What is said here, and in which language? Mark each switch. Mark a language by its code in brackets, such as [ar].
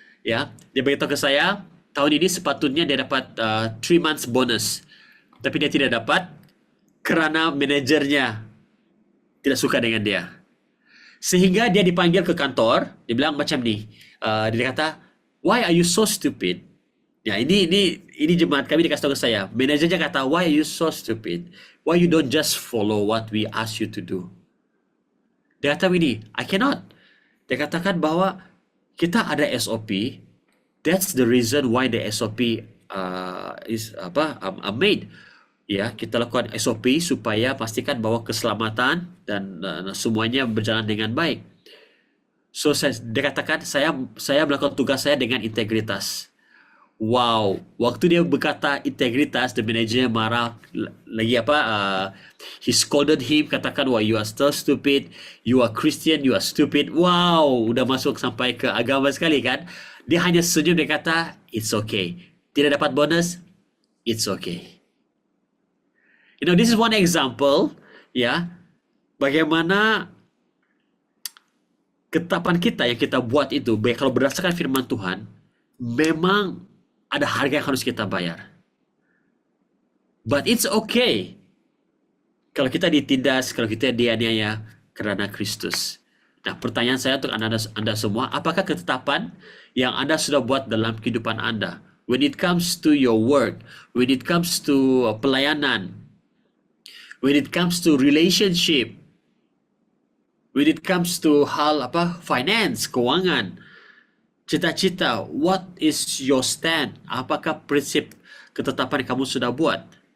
[ms] Ya, dia beritahu ke saya, tahun ini sepatutnya dia dapat [en] 3 months bonus, [ms] tapi dia tidak dapat kerana manajernya tidak suka dengan dia. Sehingga dia dipanggil ke kantor, dia bilang macam ni, dia kata, [en] why are you so stupid? [ms] Ya, ini jemaat kami dikasih tahu ke saya. Manajernya kata, [en] why are you so stupid? Why you don't just follow what we ask you to do? [ms] Dia kata begini, [en] I cannot. [ms] Dia katakan bahwa kita ada SOP. [en] That's the reason why the SOP is made. [ms] Ya, kita lakukan SOP supaya pastikan bahwa keselamatan dan semuanya berjalan dengan baik. So dia katakan saya melakukan tugas saya dengan integritas. [en] Wow, [ms] waktu dia berkata integritas, [en] the manager [ms] marah lagi [en] he scolded him, [ms] katakan, wah, [en] you are so stupid, you are Christian, you are stupid. [ms] Wow, udah masuk sampai ke agama sekali kan. Dia hanya senyum, dia kata, [en] it's okay. [ms] Tidak dapat bonus, [en] it's okay. This is one example, [ms] ya, bagaimana ketetapan kita yang kita buat itu, kalau berdasarkan firman Tuhan, memang ada harga yang harus kita bayar. [en] But it's okay [ms] kalau kita ditindas, kalau kita dianiaya karena Kristus. Nah, pertanyaan saya untuk anda semua, apakah ketetapan yang Anda sudah buat dalam kehidupan Anda? [en] When it comes to your work, when it comes to pelayanan, when it comes to relationship, when it comes to hal finance, [ms] keuangan, cita-cita, [en] what is your stand? [ms] Apakah prinsip ketetapan yang kamu sudah buat?